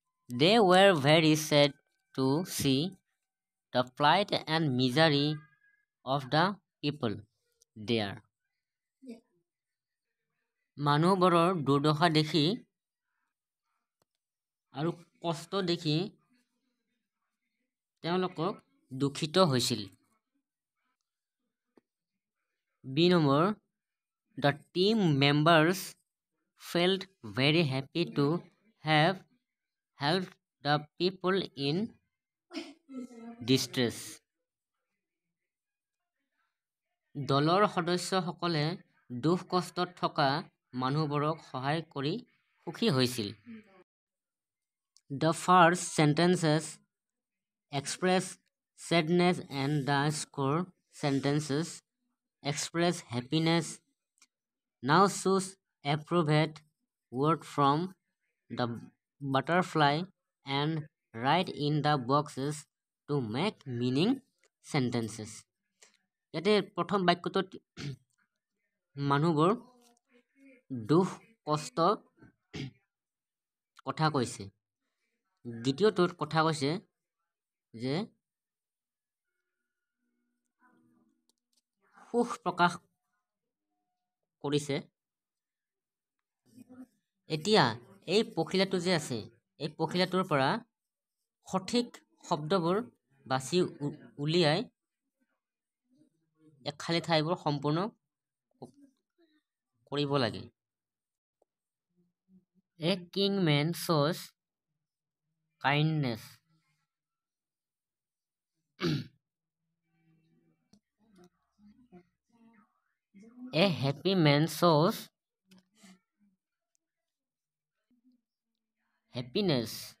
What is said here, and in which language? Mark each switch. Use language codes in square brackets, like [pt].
[en] They were very sad to see the plight and misery of the people there. [as] মানুহবোৰৰ দুৰ্দশা দেখি আৰু কষ্ট দেখি তেওঁলোকক দুখিত হৈছিল। [en] B number, the team members felt very happy to have helped the people in distress. [as] দলৰ সদস্যসকলে দুখ কষ্টত থকা মানুহবোৰক সহায় কৰি সুখী হৈছিল। [en] The first sentences express sadness and the score sentences express happiness. Now choose appropriate word from the butterfly and write in the boxes to make meaning sentences. [as] ইয়াতে প্ৰথম বাক্যটোত মানুহবোৰ দুখ কষ্ট কথা কৈছে। দ্বিতীয়টোত কথা কৈছে যে সুখ প্ৰকাশ কৰিছে। এতিয়া এই পখিলাটো যে আছে, এই পখিলাটোৰ পৰা সঠিক শব্দবোৰ বাছি উলিয়াই খালী ঠাইবোৰ সম্পূৰ্ণ কৰিব লাগে। [en] A king man shows kindness. A happy man shows happiness.